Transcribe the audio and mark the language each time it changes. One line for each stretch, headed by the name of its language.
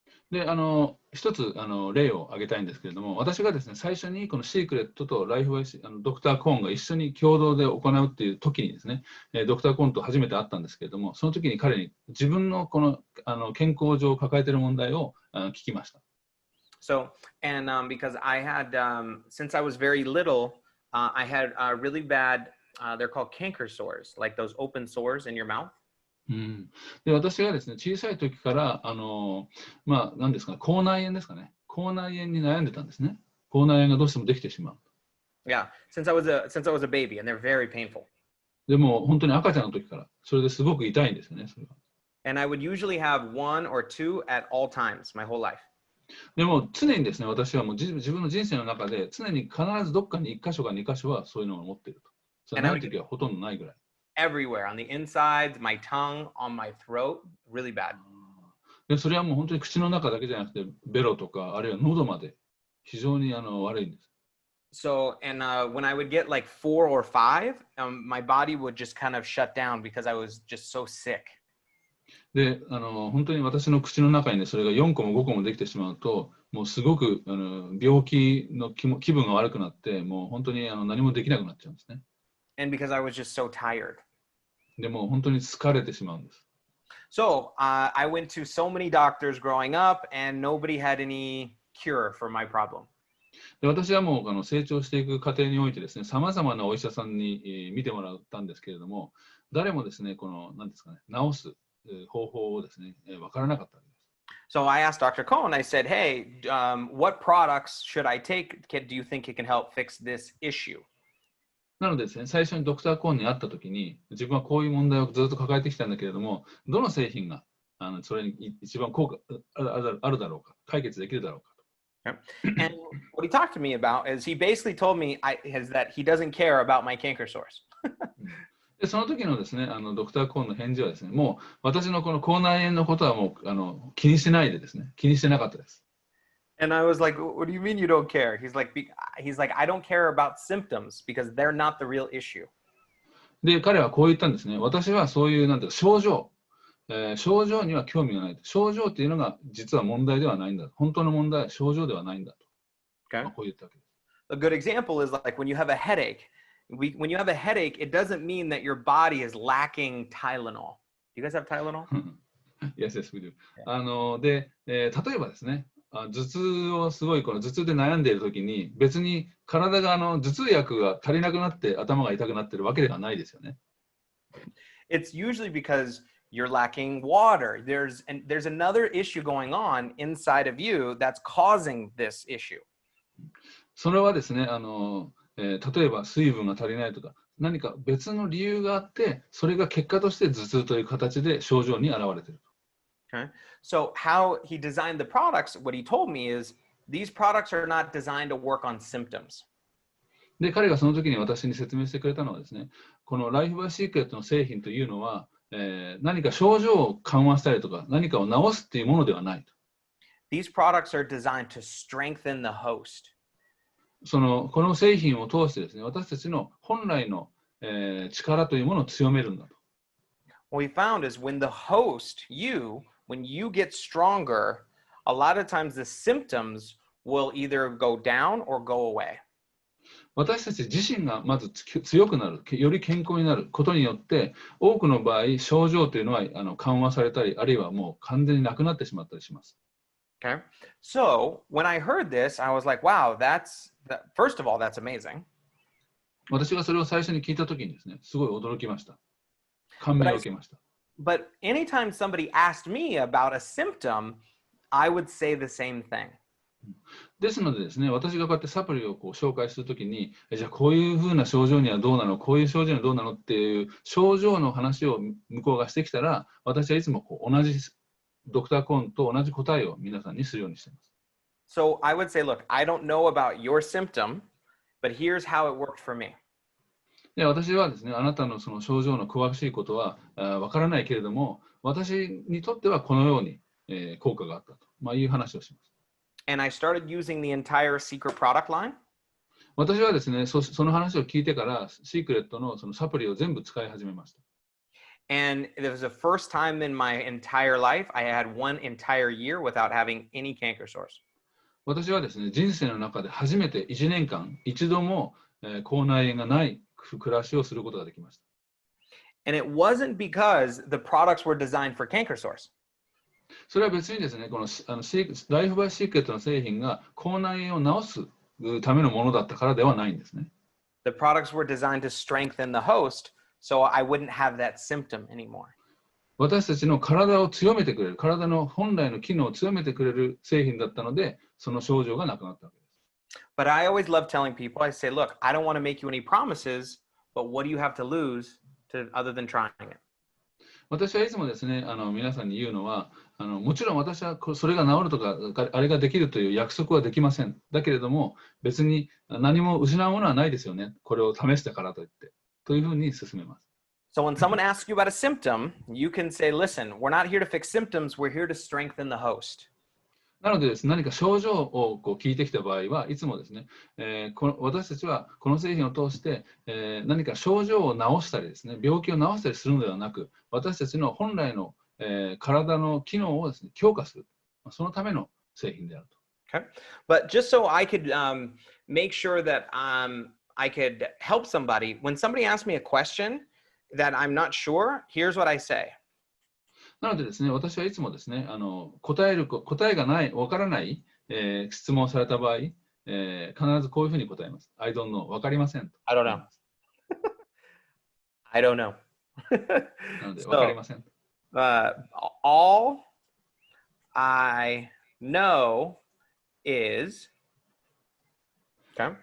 Japanese: で、一つ例を挙げたいんですけれども、私がですね、最初にこのシークレットとライフワイスドクター・コーンが一緒に共同で行うっていう時にですね、ドクター・コーンと初めて会ったんですけれども、その時に彼に自分のこの健康上抱えている問題を聞きました。
English: So, and because I had, since I was very little, I had really bad they're called canker sores, like those open sores in your mouth.
Japanese: うん、で私がですね、小さい時から、まあ、何ですかね、口内炎ですかね。口内炎に悩んでたんですね。口内炎がどうしてもできてしまう。
English: Yeah, since I was a baby, and they're very painful.
Japanese: でも、本当に赤ちゃんの時から、それですごく痛いんですよね、それは。
English: And I would usually have one or two at all times my whole life.
Japanese: でも、常にですね、私はもう自分の人生の中で、常に必ずどっかに1箇所か2箇所はそういうのを持っていると。それ
English: And I
Japanese: ない
English: would
Japanese: 時はほとんどないぐらい。
English: everywhere on the insides, my tongue, on my throat, really bad.
Japanese: でそれはもう本当に口の中だけじゃなくて、ベロとか、あるいは喉まで非常に悪いんです。
English: So, and when I would get like 4 or 5, my body would just kind of shut down because I was just so sick.
Japanese: で、本当に私の口の中にね、それが4個も5個もできてしまうと、もうすごく病気の気分が悪くなって、もう本当に何もできなくなっちゃうんですね。
English: And because I was just so tired.
Japanese: でも本当に疲れてしまうんです。
English: So, I went to so many doctors growing up, and nobody had any cure for my problem.
Japanese: で私はもう成長していく過程においてですね、さまざまなお医者さんに見てもらったんですけれども、誰もですね、何ですかね、治す方法をですね、わからなかったわけです。
English: So I asked Dr. Cohen, I said, hey, what products should I take? Do you think it can help fix this issue?
Japanese: なのでですね、最初にドクターコーンに会ったときに、自分はこういう問題をずっと抱えてきたんだけれども、どの製品がそれに一番効果あるだろうか、解決できるだろうか。
English: And what he talked to me about is he basically told me is that he doesn't care about my canker sores.
Japanese: でその時のですね、ドクターコーンの返事はですね、もう私のこの口内炎のことはもう気にしてないでですね、気にしてなかったです。
English: And I was like, what do you mean you don't care? He's like, I don't care about symptoms because they're not the real issue.
Japanese: で、彼はこう言ったんですね。私はそういう、なんていうか、症状には興味がない。症状っていうのが実は問題ではないんだ。本当の問題は症状ではないんだと。
English: Okay.
Japanese: こう言ったわけです。
English: A good example is like when you have a headache. When you have a headache, it doesn't mean that your body is lacking Tylenol. Do you guys have Tylenol? Yes, yes, we do.
Japanese: で、例えばですね、頭痛をすごい頭痛で悩んでいるときに、別に体が頭痛薬が足りなくなって頭が痛くなっているわけではないですよね。
English: It's usually because you're lacking water. There's another issue going on inside of you that's causing this issue.
Japanese: それはですね、例えば水分が足りないとか、何か別の理由があって、それが結果として頭痛という形で症状に現れている。
English: Okay. So how he designed the products, what he told me is these products are not designed to work on symptoms.
Japanese: で、彼がその時に私に説明してくれたのはですね、このライフバイシークレットの製品というのは、何か症状を緩和したりとか、何かを治すっていうものではないと。
English: These products are designed to strengthen the host.
Japanese: この製品を通してですね、私たちの本来の、力というものを強めるんだと。
English: What we found is when the host, when you get stronger, a lot of times the symptoms will either go down or go away.
Japanese: 私たち自身がまず強くなる、より健康になることによって、多くの場合、症状というのは緩和されたり、あるいはもう完全になくなってしまったりします。
English: Okay. So when I heard this, I was like, wow, first of all, that's amazing.
Japanese: 私がそれを最初に聞いたときにですね、すごい驚きました。感銘を受けました。
English: But anytime somebody asked me about a symptom, I would say the same thing.
Japanese: ですのでですね、私がこうやってサプリを紹介するときに、じゃあこういうふうな症状にはどうなの、こういう症状にはどうなのっていう症状の話を向こうがしてきたら、私はいつも同じドクターコーンと同じ答えを皆さんにするようにしています。
English: So I would say, look, I don't know about your symptom, but here's how it worked for me.
Japanese: で私はですね、あなたのその症状の詳しいことはわからないけれども、私にとってはこのように、効果があったと、いう話をします。
English: And I started using the entire Seacret product line.
Japanese: 私はですね、その話を聞いてから、シークレットのそのサプリを全部使い始めました。
English: And it was the first time in my entire life I had one entire year without having any canker sores.
Japanese: 私はですね、人生の中で初めて1年間、一度も、口内炎がない暮らしをすることができました。
English: And it wasn't because the products were designed for canker sores.
Japanese: それは別にですね、このライフバイシークレットの製品が口内炎を治すためのものだったからではないんですね。
English: The products were designed to strengthen the host, so I wouldn't have that symptom anymore.
Japanese: 私たちの体を強めてくれる、体の本来の機能を強めてくれる製品だったので、その症状がなくなったわけです。
English: But I always love telling people, I say, look, I don't want to make you any promises, but what do you have to lose other than trying it?
Japanese: 私はいつもですね、皆さんに言うのは、もちろん私はそれが治るとか、あれができるという約束はできません。だけれども、別に何も失うものはないですよね。これを試したからといって。というふうに進めます。
English: So when someone asks you about a symptom, you can say, listen, we're not here to fix symptoms, we're here to strengthen the host.
Japanese: なのでです、何か症状を聞いてきた場合はいつもですね、私たちはこの製品を通して、何か症状を治したりですね、病気を治したりするのではなく、私たちの本来の、体の機能をですね、強化する。そのための製品であると。
English: Okay. But just so I could make sure that I could help somebody, when somebody asks me a question that I'm not sure, here's what I say.
Japanese: なのでですね、私はいつもですね、答えがない、わからない、質問をされた場合、必ずこういうふうに答えます。
English: I don't know、
Japanese: わかりません。
English: I don't know. I don't know.
Japanese: なので、わかりません。
English: All I know is... Okay.